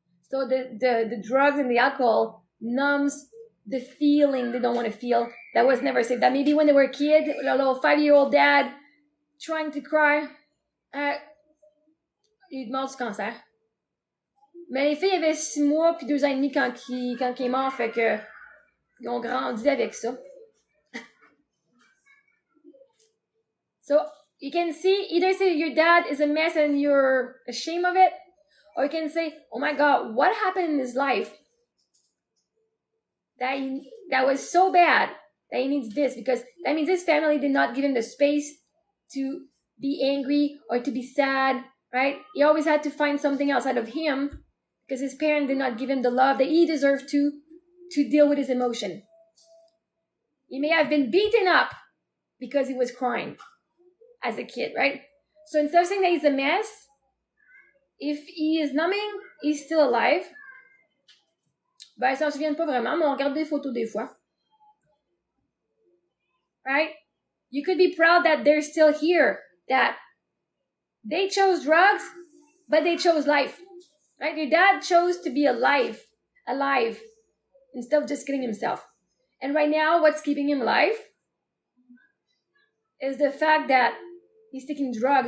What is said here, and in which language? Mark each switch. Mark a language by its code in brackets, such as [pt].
[en] So the drugs and the alcohol numbs the feeling they don't want to feel that was never safe. That maybe when they were a kid, a little 5-year-old dad trying to cry, [fr] il est mort du cancer. Mais les filles avaient 6 mois puis 2 ans et demi quand il est mort, fait que ils ont grandi avec ça. [en] So you can see, either say your dad is a mess and you're ashamed of it, or you can say, oh my God, what happened in his life that was so bad that he needs this? Because that means his family did not give him the space to be angry or to be sad, right? He always had to find something outside of him because his parents did not give him the love that he deserved to deal with his emotion. He may have been beaten up because he was crying as a kid, right? So instead of saying that he's a mess, if he is numbing, he's still alive. [fr] Ben, ils s'en souviennent pas vraiment, mais on regarde des photos des fois. [en] Right? You could be proud that they're still here, that they chose drugs, but they chose life. Right? Your dad chose to be alive, instead of just killing himself. And right now, what's keeping him alive is the fact that he's taking drugs.